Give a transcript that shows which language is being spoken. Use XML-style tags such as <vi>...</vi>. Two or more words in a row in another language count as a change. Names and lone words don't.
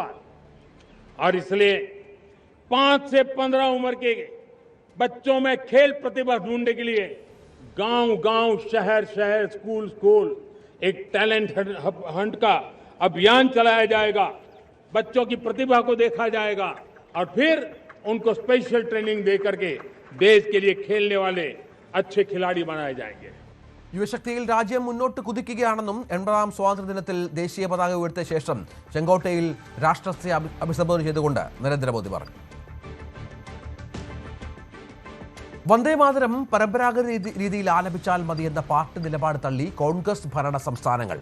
<hi>और इसलिए 5 से 15 उम्र के बच्चों में खेल प्रतिभा ढूंढने के लिए गांव-गांव, शहर-शहर, स्कूल-स्कूल एक</hi> <en>talent hunt</en> <hi>का अभियान चलाया जाएगा। बच्चों की प्रतिभा को देखा जाएगा और फिर उनको</hi> <en>special training</en> <hi>दे करके देश के लिए खेलने वाले अच्छे खिलाड़ी बनाए जाएंगे.</hi> <ml>യുവശക്തിയിൽ രാജ്യം മുന്നോട്ട് കുതിക്കുകയാണെന്നും 80ാം സ്വാതന്ത്ര്യദിനത്തിൽ ദേശീയ പതാക ഉയർത്തിയ ശേഷം ചെങ്കോട്ടയിൽ രാഷ്ട്രത്തെ അഭിസംബോധന ചെയ്തുകൊണ്ട് നരേന്ദ്രമോദി പറഞ്ഞു. വന്ദേമാതരം പരമ്പരാഗത രീതിയിൽ ആലപിച്ചാൽ മതിയെന്ന പാർട്ടി നിലപാട് തള്ളി കോൺഗ്രസ് ഭരണ സംസ്ഥാനങ്ങൾ.</ml>